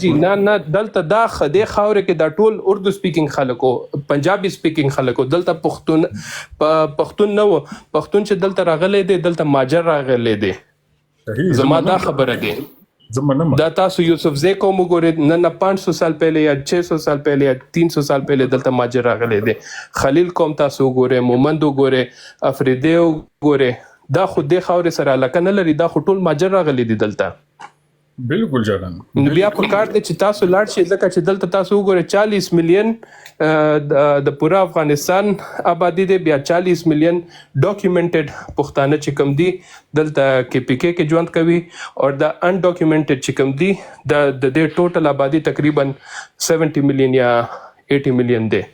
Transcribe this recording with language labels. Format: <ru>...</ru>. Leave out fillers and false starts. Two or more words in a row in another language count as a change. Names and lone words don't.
<ps>جی نه دلته دا دې خاورې کې دا ټول اردو سپیکینګ خلکو، پنجابي سپیکینګ خلکو، دلته پښتون نه و. پښتون چې دلته راغلی دی دلته ماجر راغلی دی. زما دا خبره دی. دا تاسو یوسف زی قوم وګورئ، نه 500</ps> <ur>سال پہلے یا 600 سال پہلے یا 300 سال پہلے</ur> <ps>دلته ماجر راغلی دی. خلیل قوم تاسو وګورئ، مومند وګورئ، افریدی وګورئ، دا خو دې خاورې سره علاقه نه لري، دا خو ټول ماجر راغلی دي دلته. بالکل جانان. نو بیا په کار دی چې تاسو لاړ شئ، ځکه چې دلته تاسو وګورئ 40 میلیون د پوره افغانستان آبادي دی، بیا 40 میلیون ډاکومنټډ پښتانه چې کوم دي دلته کې پی کې ژوند کوي، اور د ان ډاکومنټډ چې کوم دي د دې ټوټل آبادي تقریبا 70 میلیون یا 80 میلیون دی.</ps>